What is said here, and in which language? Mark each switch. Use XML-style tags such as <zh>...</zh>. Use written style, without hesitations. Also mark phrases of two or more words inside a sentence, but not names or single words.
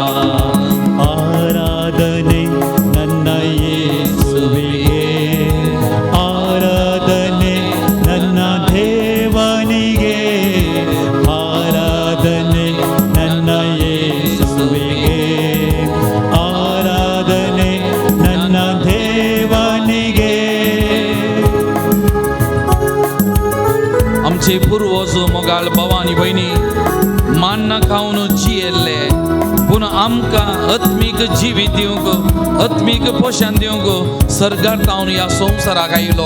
<kn>ಆರಾಧನೆ ನನ್ನ ಯೇಸುವಿಗೆ, ಆರಾಧನೆ ನನ್ನ ದೇವನಿಗೆ, ಆರಾಧನೆ ನನ್ನ ಯೇಸುವಿಗೆ, ಆರಾಧನೆ ನನ್ನ ದೇವನಿಗೆ.</kn> <kok>आमचे पुर्वज मोगाळ भवानी भयणी मान्न खावन जियेल्ले, पूण आमकां आत्मीक जिवीत दिवंक, आत्मीक पोशण दिवंक सर्गार जावन ह्या संवसाराक आयलो.</kok>